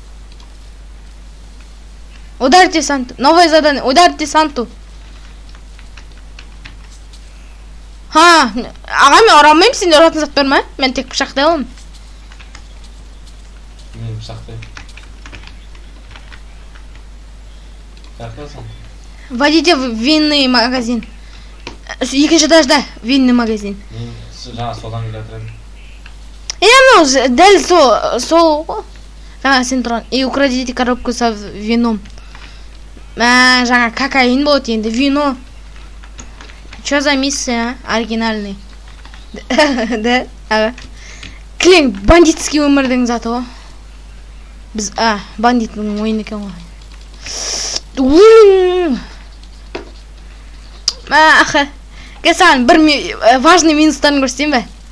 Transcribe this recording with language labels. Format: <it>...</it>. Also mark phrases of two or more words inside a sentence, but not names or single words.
<ru>Ударьте Санту. Новое задание. Ударьте Санту.</ru> <kk>Аға, мен ұрамайым, сенде ұратын зат бар ма? Мен тек пышақтай аламын. Мен пышақтай. Қаяқтасың?</kk> <ru>Войдите в винный магазин.</ru> <kk>Екінші этажда</kk> <ru>винный магазин.</ru> <kk>Мен жаңа содан келе жатырмын. Дәл сол ғой. Жаңа сен тұрған.</kk> <ru>И украдите коробку со вином.</ru> <kk>Жаңа кокаин болады енді, вино.</kk> <ru>Что за миссия, оригинальный? Да?</ru> <kk>Кілең бандитский өмірдің заты ғой. Біз, бандиттің ойын екен ғой. Саған бір важный минустарын көрсетейін бе?</kk>